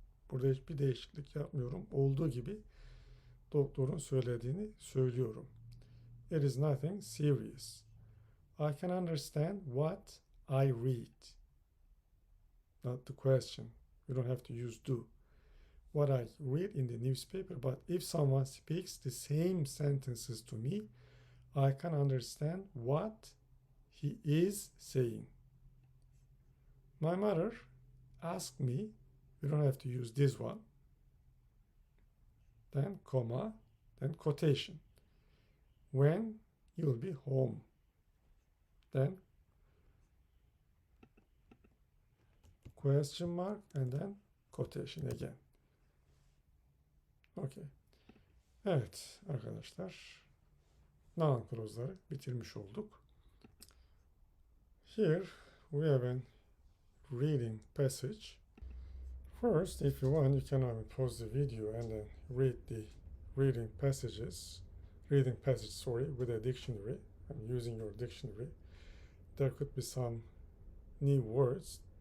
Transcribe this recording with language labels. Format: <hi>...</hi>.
<tr>Burada hiçbir değişiklik yapmıyorum. Olduğu gibi doktorun söylediğini söylüyorum.</tr> <en>It is nothing serious. I can understand what I read. Not the question. You don't have to use do. What I read in the newspaper, but if someone speaks the same sentences to me, I can understand what he is saying. My mother asked me, you don't have to use this one, then comma, then quotation. When you'll be home, then question mark and then quotation again. Okay.</en> <tr>Evet arkadaşlar, noun clause'ları bitirmiş olduk.</tr> <en>Here we have a reading passage. First, if you want, you can pause the video and then read the reading passage, with a dictionary. I'm using your dictionary. There could be some new words.</en>